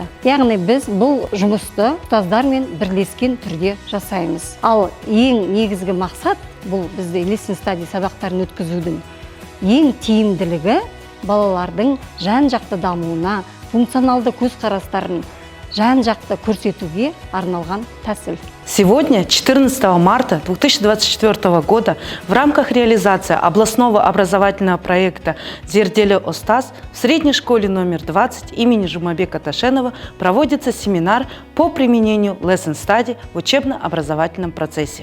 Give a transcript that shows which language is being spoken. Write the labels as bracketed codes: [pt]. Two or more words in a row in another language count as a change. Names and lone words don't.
[kk] Яғни біз бұл жұмысты ұстаздармен бірлескен түрде жасаймыз. Ал ең негізгі мақсат бұл бізде Lesson Study сабақтарын өткізудің ең тиімділігі балалардың жан-жақты дамуына, функционалды көзқарастарын жан-жақты көрсетуге арналған тәсіл. [ru] Сегодня, 14 марта 2024 года, в рамках реализации областного образовательного проекта «Зерделі Остаз» в средней школе номер 20 имени Жумабека Ташенова проводится семинар по применению Lesson Study в учебно-образовательном процессе.